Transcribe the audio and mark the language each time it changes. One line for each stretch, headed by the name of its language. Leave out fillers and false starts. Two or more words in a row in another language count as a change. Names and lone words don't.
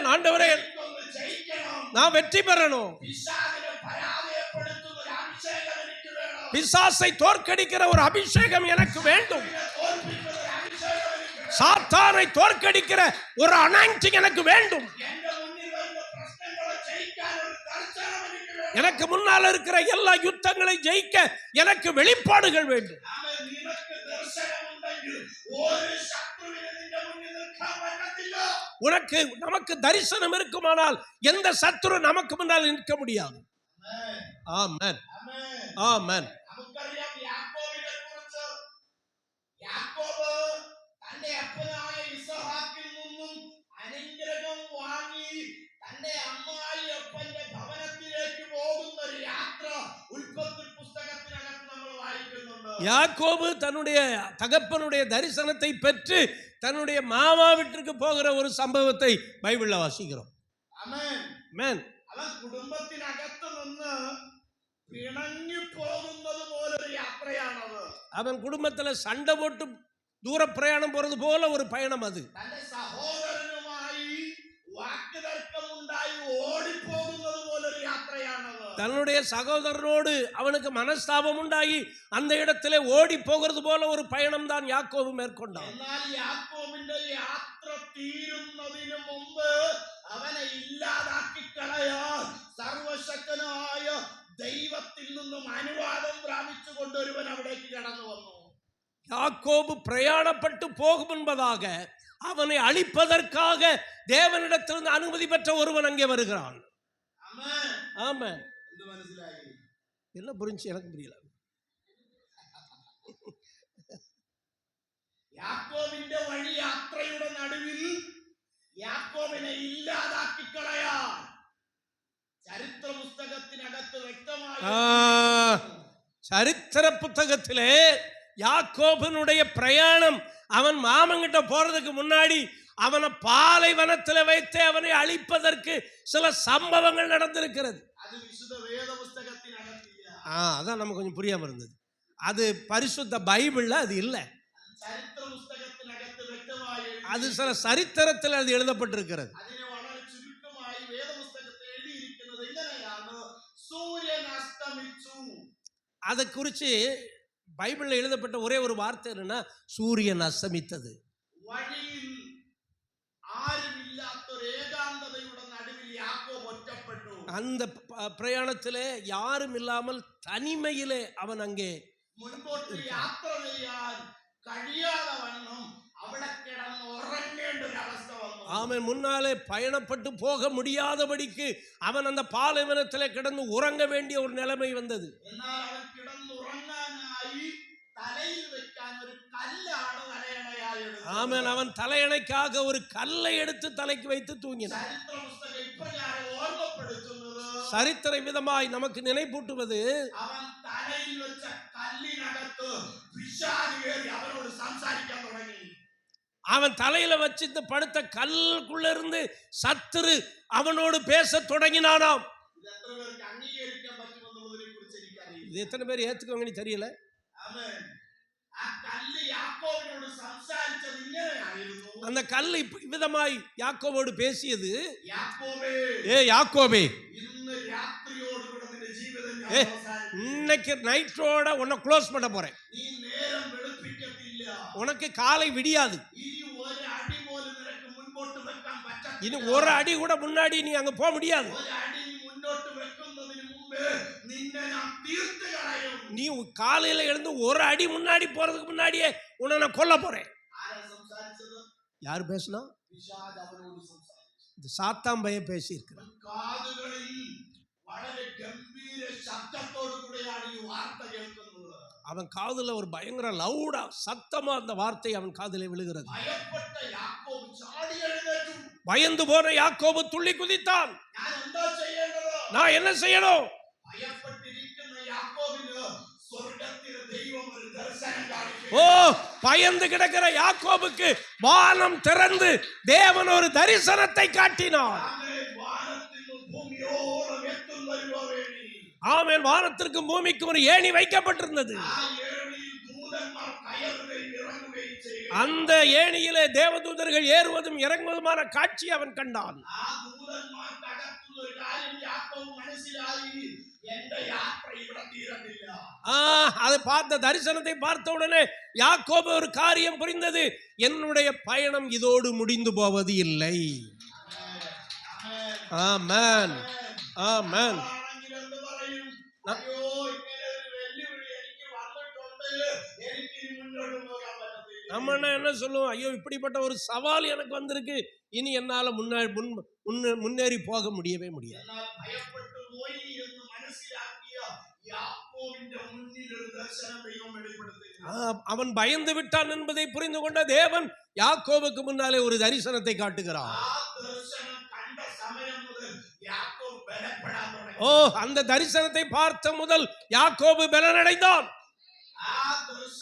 Tamil: ஆண்டவரே, நான் வெற்றி பெறணும், பிசாசை தோற்கடிக்கிற ஒரு அபிஷேகம் எனக்கு வேண்டும், சாத்தானை தோற்கடிக்கிற ஒரு அனாயிண்டிங் எனக்கு வேண்டும், எனக்கு முன்னால் இருக்கிற எல்லா யுத்தங்களை ஜெயிக்க எனக்கு வெளிப்பாடுகள் வேண்டும். நமக்கு தரிசனம் இருக்குமானால் எந்த சத்துரு நமக்கு முன்னால் நிற்க முடியாது. ஆமென், ஆமென்.
Malayalam: നമുക്കറിയാം യാക്കോബിനെ കുറിച്ച്. യാക്കോബ് തന്റെ അപ്പനായ ഇസഹാക്കിൽ നിന്നും അനുഗ്രഹം വാങ്ങി തന്റെ അമ്മായി അപ്പന്റെ ഭവനത്തിലേക്ക് പോകുന്ന ഒരു യാത്ര ഉൽപ്പത്തി പുസ്തകത്തിനകത്ത്
Tamil: யாக்கோபு தன்னுடைய தகப்பனுடைய தரிசனத்தை பெற்று தன்னுடைய மாமா வீட்டிற்கு போகிற ஒரு சம்பவத்தை பைபிள்ல வாசிக்கிறோம்.
Malayalam: ആമേൻ.
Tamil: மேன்
Malayalam: അവൻ കുടുംബത്തിനകത്ത് നിന്ന് പിണങ്ങി പോകുന്നത് പോലൊരു യാത്രയാണത്.
Tamil: அவன் குடும்பத்துல சண்டை போட்டு தூர பிரயாணம் போறது போல ஒரு பயணம் அது.
Malayalam: തന്റെ സഹോദരനുമായി വാക്കുതർക്കമുണ്ടായി ഓടിപ്പോകുന്നത് പോലൊരു യാത്രയാണത്.
Tamil: தன்னுடைய சகோதரனோடு அவனுக்கு மனஸ்தாபம் உண்டாகி அந்த இடத்திலே ஓடி போகிறது போல ஒரு பயணம் தான் யாக்கோபு மேற்கொண்டான்.
Malayalam: എന്നാൽ യാക്കോബിന്റെ യാത്ര തീരുന്നതിന് മുമ്പ് അവനെ ഇല്ലാതാക്കി കളയാൻ സർവശക്തനായ ദൈവത്തിൽ നിന്നും അനുവാദം പ്രാപിച്ചുകൊണ്ട് ഒരുവൻ അവിടേക്ക് കടന്നു വന്നു.
Tamil: யாக்கோபு பிரயாணப்பட்டு போகும் என்பதாக அவனை அழிப்பதற்காக தேவனிடத்திலிருந்து அனுமதி பெற்ற ஒருவன் அங்கே வருகிறான்.
Malayalam: ആമേൻ.
Tamil: ஆமா,
Malayalam: എന്ത് മനസ്സിലായി?
Tamil: என்ன புரிஞ்சு எனக்கு புரியல.
Malayalam: യാക്കോബിന്റെ വഴി യാത്രയുടെ നടുവിൽ യാക്കോബിനെ ഇല്ലാതാക്കി കളയാൻ ചരിത്ര പുസ്തകത്തിനകത്ത് വ്യക്തമായി
Tamil: சரித்திர புத்தகத்திலே யாக்கோபனுடைய பிரயாணம் அவன் மாமங்கிட்ட போறதுக்கு முன்னாடி அவனை பாலைவனத்தில் வைத்து அவனை அழிப்பதற்கு சில சம்பவங்கள் நடந்திருக்கிறது.
Malayalam: അത് വിശുദ്ധ വേദ പുസ്തകത്തിനകത്തില്ല.
Tamil: அதான் நமக்கு கொஞ்சம் புரியாம இருந்தது. அது பரிசுத்த பைபிள்ல அது இல்லை.
Malayalam: ചരിത്ര പുസ്തകത്തിനകത്ത് വ്യക്തമായി
Tamil: அது சில சரித்திரத்தில் அது எழுதப்பட்டிருக்கிறது.
Malayalam: അതിനെ വളരെ ചുരുക്കമായി വേദ പുസ്തകത്തിൽ എഴുതിയിരിക്കുന്നത് എങ്ങനെയാണ്? സൂര്യൻ അസ്തമിച്ചു.
Tamil: அதை குறித்து பைபிள்ல எழுதப்பட்ட ஒரே ஒரு வார்த்தை என்னன்னா சூரியன் அஸ்தமித்தது.
Malayalam: വഴിയിൽ ആരുമില്ലാത്തൊരു ഏകാന്തതയുടെ നടുവിൽ യാക്കോബ് ഒറ്റപ്പെട്ടു.
Tamil: அந்த பிரயாணத்திலே யாரும் இல்லாமல் தனிமையிலே அவன் அங்கே
Malayalam: മുൻപോട്ട് യാത്ര ചെയ്യാൻ കഴിയാതെ വണ്ണം അവിടെ കിടന്ന് ഉറങ്ങേണ്ട ഒരു അവസ്ഥ വന്നു.
Tamil: அவன் முன்னாலே பயணப்பட்டு போக முடியாதபடிக்கு அவன் அந்த பாலைவனத்திலே கிடந்து உறங்க வேண்டிய ஒரு நிலைமை வந்தது.
Malayalam: എന്നാൽ അവൻ കിടന്നുറങ്ങാനായി തലയിൽ വെക്കാൻ ഒരു കല്ലാണ് തലയണയായി എടുത്തത്.
Tamil: ஆமென். அவன் தலையணைக்காக ஒரு கல்லை எடுத்து தலைக்கு வைத்து தூங்கினான்.
Malayalam: ചരിത്ര പുസ്തകം ഇപ്രകാരം ഓർമ്മപ്പെടുത്തുന്നത്
Tamil: சரித்திர விதமாய் நமக்கு நினைப்பூட்டுவது
Malayalam: അവൻ തലയിൽ വെച്ച കല്ലിനകത്ത് പിശാച് കയറി അവനോട് സംസാരിക്കാൻ തുടങ്ങി.
Tamil: அவன் தலையில வச்சிருந்து படுத்த கல்லுக்குள்ள இருந்து சத்துரு அவனோடு பேச தொடங்கினானாம்.
Malayalam: ഇത് എത്ര പേർക്ക് അംഗീകരിക്കാൻ പറ്റുമെന്നുള്ളതിനെ കുറിച്ച് എനിക്കറിയില്ല.
Tamil: இது எத்தனை பேர் ஏத்துக்குவாங்கன்னு தெரியல.
Malayalam: ആമേൻ. ആ കല്ല് യാക്കോബിനോട് സംസാരിച്ചത് ഇങ്ങനെയായിരുന്നു.
Tamil: அந்த கல் விதமாய் யாக்கோபோடு பேசியது,
Malayalam: യാക്കോബേ,
Tamil: யாக்கோபே,
Malayalam: ഇന്ന് രാത്രിയോടുകൂടെ നിന്റെ ജീവിതം ഞാൻ ഏ, അവസാനിപ്പിക്കും.
Tamil: இன்னைக்கு நைட்டோட உன்னை க்ளோஸ் பண்ண போறேன்.
Malayalam: നീ നേരം വെളുപ്പിക്കത്തില്ല.
Tamil: உனக்கு காலை விடியாது.
Malayalam: ഇനി ഒരു അടി പോലും നിനക്ക് മുൻപോട്ട് വെക്കാൻ പറ്റത്തില്ല.
Tamil: இனி ஒரு அடி கூட முன்னாடி நீ அங்க போக முடியாது.
Malayalam: ഒരു അടി നീ മുന്നോട്ട് വെക്കുന്നതിന് മുമ്പ് നിന്നെ ഞാൻ തീർത്ത് കളയും.
Tamil: நீ காலையில எழுந்து ஒரு அடி முன்னாடி போறதுக்கு முன்னாடியே உன்னை நான் கொல்ல போறேன்.
Malayalam: ആരാ സംസാരിച്ചത്?
Tamil: யார் பேசினா?
Malayalam: പിശാച് അവനോട് സംസാരിച്ചു.
Tamil: இது சாத்தான் பையன் பேசி இருக்கிறான்.
Malayalam: കാതുകളിൽ വളരെ ഗംഭീര ശബ്ദത്തോടു കൂടെയാണ് ഈ വാർത്ത കേൾക്കുന്നത്.
Tamil: அவன் காதுல ஒரு பயங்கர லவுடா சத்தமா அந்த வார்த்தை அவன் காதிலே விழுகிறது.
Malayalam: ഭയപ്പെട്ട യാക്കോബ് ചാടി എഴുന്നേറ്റു.
Tamil: பயந்து போன யாக்கோபு துள்ளி குதித்தான்.
Malayalam: ഞാൻ എന്താ ചെയ്യേണ്ടത്?
Tamil: நான் என்ன செய்யணும்?
Malayalam: ഭയപ്പെട്ടിരിക്കുന്ന യാക്കോബിന് സ്വർഗ്ഗത്തിലെ ദൈവം ഒരു ദർശനം കാണിച്ചു.
Tamil: ஓ, பயந்து கிடக்கிற யாக்கோபுக்கு வானம் திறந்து தேவன் ஒரு தரிசனத்தை காட்டினார்.
Malayalam: ആമേൻ. വാനത്തിൽ നിന്ന് ഭൂമിയോളം എത്തുന്ന ഒരു വേണി.
Tamil: ஆமென். வானத்திற்கும் பூமிக்கும் ஒரு ஏணி வைக்கப்பட்டிருந்தது.
Malayalam: ആ ഏണിയിൽ ദൂതന്മാർ കയറുകയും ഇറങ്ങുകയും ചെയ്യും.
Tamil: அந்த ஏணியிலே தேவதூதர்கள் ஏறுவதும் இறங்குவதுமான காட்சி அவன் கண்டான்.
Malayalam: ആ ദൂതന്മാർക്ക് അകത്തുള്ള ഒരു കാര്യം യാക്കോബ് മനസ്സിലായി. എന്റെ യാത്ര ഇവിടെ തീരത്തില്ല.
Tamil: அதை பார்த்த தரிசனத்தை பார்த்த உடனே யாக்கோபு ஒரு காரியம் புரிந்தது. என்னுடைய பயணம் இதோடு முடிந்து போவது இல்லை. ஆமென். ஆமென்.
Malayalam: ആണെങ്കിൽ എന്ത് പറയും? അയ്യോ, ഇങ്ങനെ ഒരു വെല്ലുവിളി എനിക്ക് വന്നിട്ടുണ്ട്. എനിക്ക് ഇനി മുന്നോട്ട് പോകാൻ പറ്റത്തില്ല.
Tamil: நம்ம என்ன சொல்லுவோம்? ஐயோ, இப்படிப்பட்ட ஒரு சவால் எனக்கு வந்திருக்கு, இனி என்னால முன்னேறி போக முடியவே முடியாது.
Malayalam: എന്നാൽ ഭയപ്പെട്ടു പോയി എന്ന് മനസ്സിലാക്കിയ യാക്കോബിന്റെ മുന്നിൽ ഒരു ദർശനം ദൈവം വെളിപ്പെടുത്തുന്നു.
Tamil: அவன் பயந்து விட்டான் என்பதை புரிந்து கொண்ட தேவன் யாக்கோபுக்கு முன்னாலே ஒரு தரிசனத்தை காட்டுகிறார்.
Malayalam: ആ ദർശനം കണ്ട സമയം മുതൽ യാക്കോബ് ബലപ്പെടാൻ തുടങ്ങി.
Tamil: ஓ, அந்த தரிசனத்தை பார்த்த முதல் யாக்கோபு பலனடைந்தான்.
Malayalam: ആ